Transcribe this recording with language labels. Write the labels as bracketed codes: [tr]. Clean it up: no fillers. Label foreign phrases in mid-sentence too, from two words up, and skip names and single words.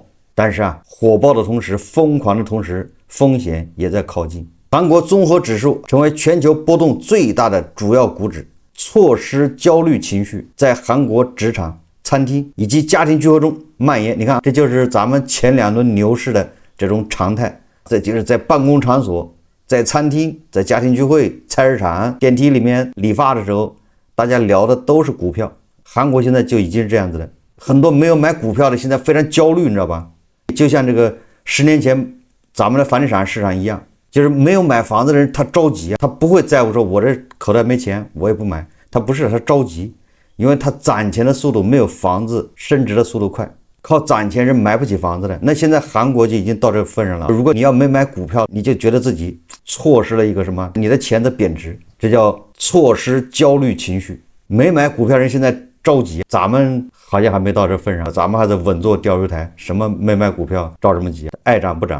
[zh] 但是啊，火爆的同時，瘋狂的同時，風險也在靠近。韓國綜合指數成為全球波動最大的主要股指， 錯失焦慮情緒在韓國職場、餐廳以及家庭聚會中蔓延。你看，這就是咱們前2輪牛市的這種常態。這就是在辦公場所、在餐廳、在家庭聚會、菜市場、電梯裡面理髮的時候，大家聊的都是股票。韓國現在就已經是這樣子了，很多沒有買股票的現在非常焦慮，你知道吧？就像這個10年前咱們的房地產市場一樣，就是沒有買房子的人他着急啊，他不會在乎說我這口袋沒錢我也不買，他不是，他着急，因為他攒錢的速度没有房子升值的速度快，靠攒錢是買不起房子的。那现在韓國就已經到這個份上了，如果你要沒買股票，你就覺得自己錯失了一個什麼，你的錢的貶值，這叫錯失焦慮情緒。沒買股票人現在着急，咱們好像還沒到這份上，咱們還在穩坐釣魚台，什麼沒買股票着什麼急，愛漲不漲。